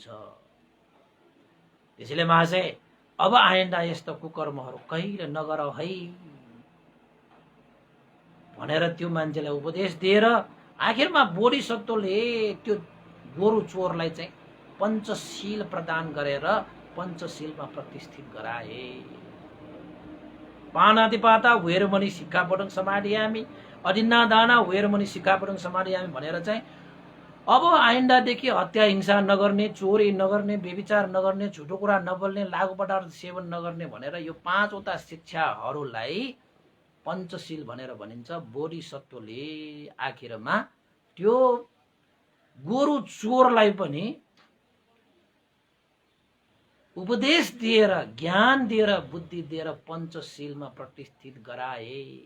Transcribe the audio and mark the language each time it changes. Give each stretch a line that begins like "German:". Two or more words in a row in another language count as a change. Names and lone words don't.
Nepali: त्यसैले महाशय अब आइन्दा यस्तो कुकर्महरू कहिले नगर है भनेर त्यो मान्छेलाई उपदेश दिएर आखिरमा बोधिसत्वले त्यो गोरु चोरलाई चाहिँ पञ्चशील प्रदान गरेर पञ्चशीलमा प्रतिष्ठित गराए।
Pali: पानातिपाता वेरमणि सिक्खापटं समादयामि, अदिन्नादाना वेरमणि सिक्खापटं समादयामि
Nepali: भनेर चाहिँ अब आइन्दादेखि हत्या हिंसा नगर्ने, चोरी नगर्ने, व्यभिचार नगर्ने, झुटो कुरा नबोल्ने, लागु पदार्थ सेवन नगर्ने भनेर यो पाँचवटा शिक्षाहरूलाई पञ्चशील भनेर भनिन्छ। बोधिसत्वले आखिरमा त्यो गोरु चोरलाई पनि उपदेश दिएर ज्ञान दिएर बुद्धि दिएर पञ्चशीलमा प्रतिष्ठित गराए